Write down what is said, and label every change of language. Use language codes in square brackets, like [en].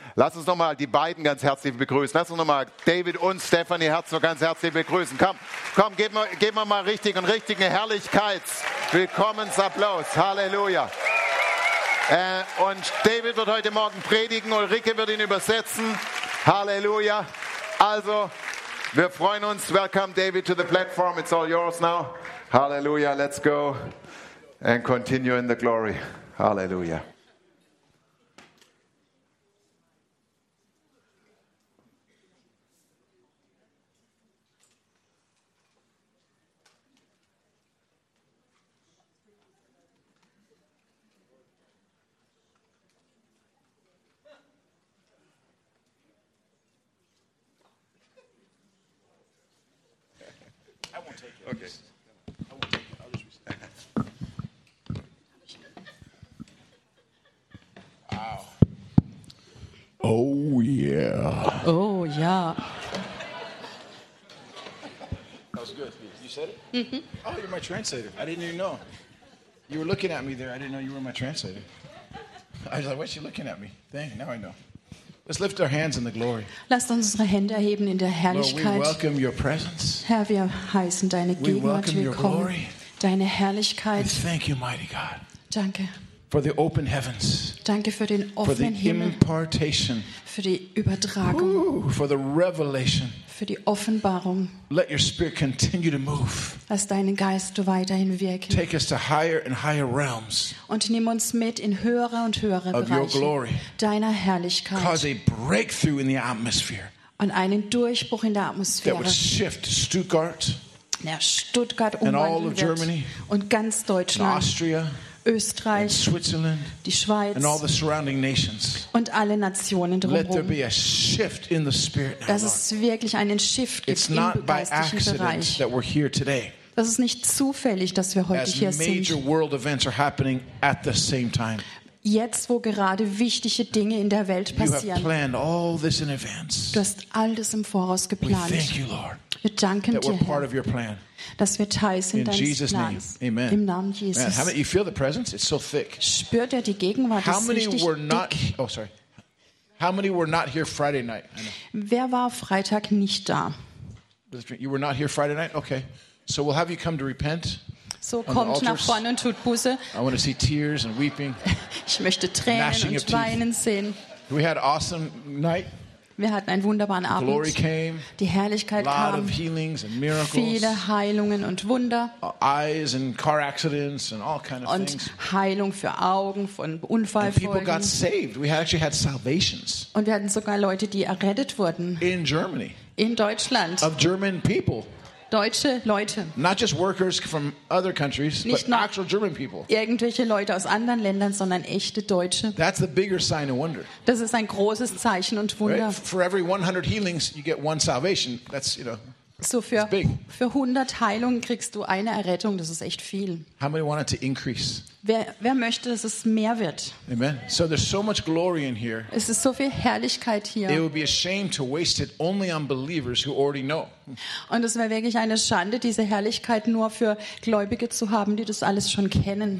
[de] Lass uns nochmal die beiden ganz herzlich begrüßen. Lass uns nochmal David und Stephanie Herzog ganz herzlich begrüßen. Komm, geben wir mal richtigen Herrlichkeits-Willkommensapplaus. Halleluja. Und David wird heute Morgen predigen, Ulrike wird ihn übersetzen. Halleluja. Also, wir freuen uns. [en] Welcome David to the platform. It's all yours now. Halleluja. Let's go and continue in the glory. Halleluja. Okay. Oh yeah. Oh yeah. That was good. You said it? Mm-hmm. Oh, you're my translator. I didn't even know. You were looking at me there. I didn't know you were my translator. I was like, what's she looking at me? Dang, now I know. Let's lift our hands in the glory. [de] Lasst uns unsere Hände erheben in der Herrlichkeit. [en] Lord, we welcome your presence. [de] Herr, wir heißen deine Gegenwart willkommen. [en] We welcome your glory. [de] Deine Herrlichkeit. [en] We thank you, mighty God. [de] Danke. [en] For the open heavens. [de] Danke für den offenen Himmel. [en] For the impartation. [de] Für die Übertragung. [en] Ooh, for the revelation. [de] Für die Offenbarung. [en] Let your spirit continue to move. [de] Lass deinen Geist weiterhin wirken. [en] Take us to higher and higher realms. [de] Und nimm uns mit in höhere und höhere Bereiche. [en] Of your glory. [de] Deiner Herrlichkeit. [en] Cause a breakthrough in the atmosphere. [de] Und einen Durchbruch in der Atmosphäre. [en] That would shift Stuttgart. [de] Der Stuttgart umwandeln [en] wird. And all of Germany. [de] Und ganz Deutschland. [en] Austria. [de] Österreich, [en] Switzerland, [de] die Schweiz [en] and all the surrounding nations. [de] Und alle Nationen drumherum. [en] Let there be a shift in the spirit now, [de] dass es wirklich einen Shift gibt im geistlichen Bereich. [en] That we're here today. [de] Das ist nicht zufällig, dass wir heute [en] as [de] hier [en] major [de] sind. [en] World events are happening at the same time. [de] Jetzt, wo gerade wichtige Dinge in der Welt passieren. [en] You have planned all this in advance. [de] Du hast all das im Voraus geplant. [en] We thank you, Lord, [de] wir danken [en] that [de] dir, [en] we're part of your plan. [de] Dass wir Teil sind [en] in Jesus' [de] Plans. [en] Name. Amen. [de] Im Namen Jesus. [en] Man, haven't you feel the presence? It's so thick. [de] Spürt ihr die Gegenwart? [en] How many [de] richtig [en] were not, [de] dick. [en] Oh, sorry. How many were not here Friday night? [de] Wer war Freitag nicht da? [en] You were not here Friday night? Okay. So we'll have you come to repent. [de] So kommt nach vorne und tut Buße. [en] I want to see tears and weeping. [de] Ich möchte Tränen und Weinen sehen. [en] We had an awesome night. [de] Wir hatten einen wunderbaren Abend. [en] Glory came, [de] die Herrlichkeit [en] lot [de] kam. [en] Of healings and miracles, [de] viele Heilungen und Wunder. [en] Eyes and car accidents and all kind of [de] und [en] things. [de] Heilung für Augen von Unfallfolgen. [en] And people got saved. We actually had salvations. [de] Und wir hatten sogar Leute, die errettet wurden. [en] In Germany. [de] In Deutschland. [en] Of German people. [de] Deutsche Leute. [en] Not just workers from other countries, [de] nicht [en] but actual German people. [de] Irgendwelche Leute aus anderen Ländern, sondern echte Deutsche. [en] That's the bigger sign of wonder. [de] Das ist ein großes Zeichen und Wunder. [en] Right? For every 100 healings, you get one salvation. That's, you know, [de] so für, [en] it's big. [de] Für 100 Heilungen kriegst du eine Errettung. Das ist echt viel. How many want it to increase? Wer möchte, dass es mehr wird? Amen. [en] So there's so much glory in here. [de] Es ist so viel Herrlichkeit hier. [en] It would be a shame to waste it only on believers who already know. [de] Und es wäre wirklich eine Schande, diese Herrlichkeit nur für Gläubige zu haben, die das alles schon kennen.